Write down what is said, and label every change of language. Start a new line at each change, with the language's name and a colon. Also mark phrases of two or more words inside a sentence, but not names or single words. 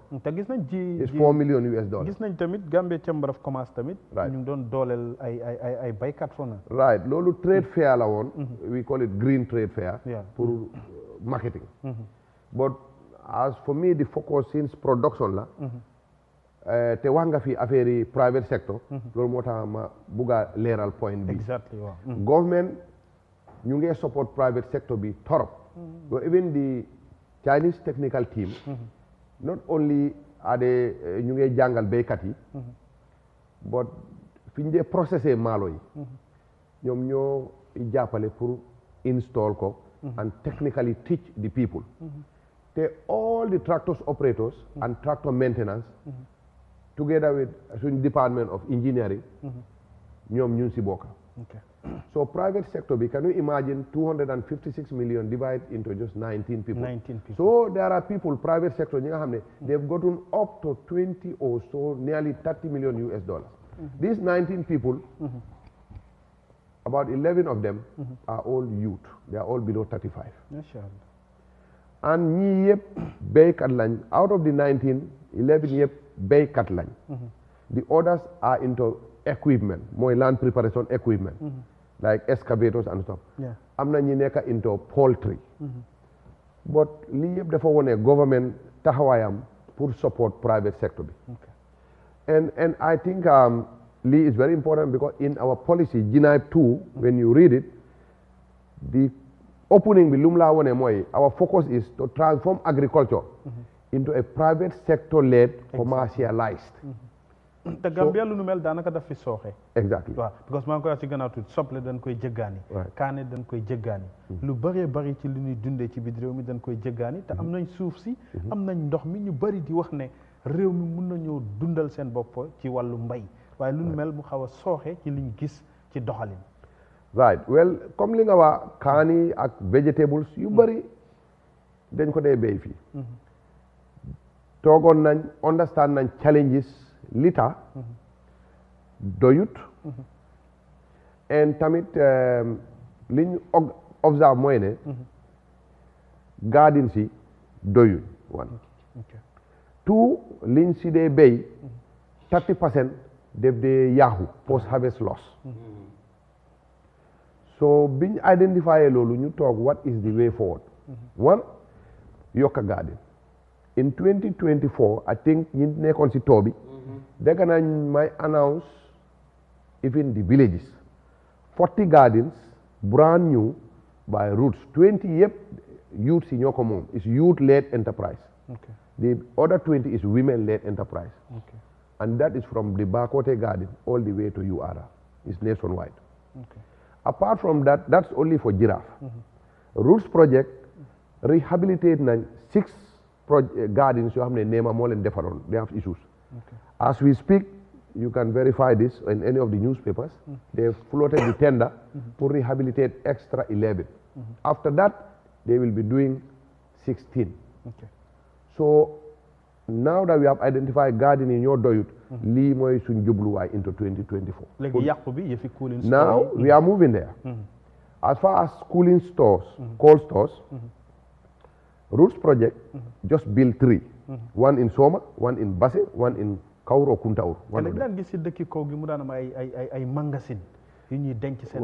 Wolof: te gis nañ
English: it's $4 million US.
Wolof: gis nañ tamit Gambia Chamber of Commerce tamit.
English: Right.
Wolof: ñu doon dooleel ay baykat fo na. Right, loolu
English: trade fair
Wolof: la woon.
English: We call it green trade fair. Yeah.
French: pour marketing.
English: But as for me, the focus since production la.
Wolof: te wax nga fi affaire yi
English: private sector.
Wolof: loolu moo tax ma bugg a leeral point bi.
English: exactly waaw.
Wolof: Government ñu ngi
English: support private sector
Wolof: bi torop.
English: So even the Chinese technical team. not only are they
Wolof: ñu ngi jàngal béykat yi. but fi ñu dee processé maalo yi. ñoom ñoo jàppale pour install ko.
English: and technically teach the people. te all the tractors operators. and tractor maintenance. together with suñ department of engineering.
Wolof: ñoom ñun si bokk.
English: So private sector bi, can you imagine 256 million divided into just 19 people? 19 people. So there are people, private sector,
Wolof: ñi nga xam ne
English: they've gotten up to 20 or so, nearly 30 million US dollars. These 19 people, about 11 of them are all youth. They are all below 35. Mashallah.
Wolof: And ñi yëpp béykat lañ,
English: out of the 19, 11
Wolof: yëpp béykat lañ.
English: The others are into equipment, mooy land preparation equipment, like excavators and stuff.
Wolof: am na ñi nekk
English: into poultry.
Wolof: But lii yëpp dafa wone government taxawaayam pour
English: support private sector
Wolof: bi.
English: And I think lii is very important because in our policy GNIPE 2, when you read it, the opening
Wolof: bi lu mu laa wone mooy
English: our focus is to transform agriculture into a private sector led commercialized.
Wolof: te Gambia lu nu mel daanaka daf fi sooxe.
English: Exactly.
Wolof: waaw because maa ngi koy wax ci gannaaw tuuti soble dañ koy jëggaani. kaane dañ koy jëggaani. lu bëree bëri ci lu ñuy dundee ci biir réew mi dañ koy jëggaani te am nañ suuf si. am nañ ndox mi ñu bëri di wax ne réew mi mun nañoo dundal seen bopp ci wàllu mbay waaye lu nu mel mu xaw a sooxe ci liñ gis ci doxalin.
English: Right, well
Wolof: comme li nga wax kaani ak vegetables yu bëri dañ ko dee béy fii. toogoon nañ understand nañ challenges li tax doyut. and tamit liñ observe mooy ne garden si doyut one. two liñ si dee béy 30% def dee yaaxu
English: post harvest loss.
Wolof: So biñ identifié loolu ñu toog
English: what is the way forward. One, yokka garden. In 2024 I think
Wolof: ñi nekkoon si too bi dégg nañ
English: may announce even the villages 40 gardens brand new by roots 20 yëpp youth
Wolof: si ñoo ko moom
English: is youth led enterprise. The other 20 is women led enterprise. And that is from the Bakote garden all the way to URA. It's nationwide. Apart from that, that's only for giraffe.
Wolof: Roots project rehabilitate nañ 6 gardens yoo xam ne neema moo leen defaroon
English: they have issues. As we speak you can verify this in any of the newspapers. They floated the tender to rehabilitate extra 11. After that, they will be doing 16. Okay. So now that we have identified gardening your doyut,
Wolof: lii mooy suñ jubluwaay
English: into 2024.
Wolof: léegi yàqu bi yëfi cooling store.
English: Now we are moving there. As far as cooling stores, cold stores, Roots project just built 3. One in Soma, one in Basse, one in Kauro Kuntaur.
Wolof: te léegi daan gis si dëkki kaw gi mu daan am ay magasin yu ñuy denc seen